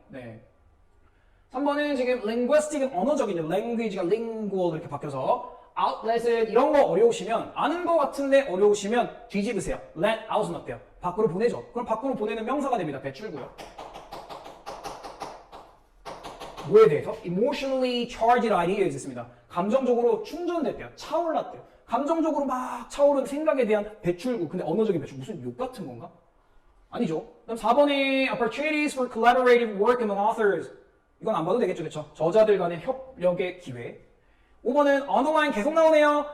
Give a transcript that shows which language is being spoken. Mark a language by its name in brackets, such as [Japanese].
[Korean] 네. 3번은 지금 linguistic은 언어적이죠. language가 lingual 이렇게 바뀌어서 outlet은 이런 거 어려우시면 아는 거 같은데 어려우시면 뒤집으세요. let out은 어때요? 밖으로 보내죠. 그럼 밖으로 보내는 명사가 됩니다. 배출구요. 뭐에 대해서? [English] emotionally charged ideas [Korean] 있습니다. 감정적으로 충전됐대요. 차올랐대요. 감정적으로 막 차오른 생각에 대한 배출구. 근데 언어적인 배출 무슨 욕 같은 건가? 아니죠. 그다음 4번에 [English] opportunities for collaborative work among authors. [Korean] 이건 안 봐도 되겠죠. 그렇죠? 저자들 간의 협력의 기회. 5번은 underline 계속 나오네요.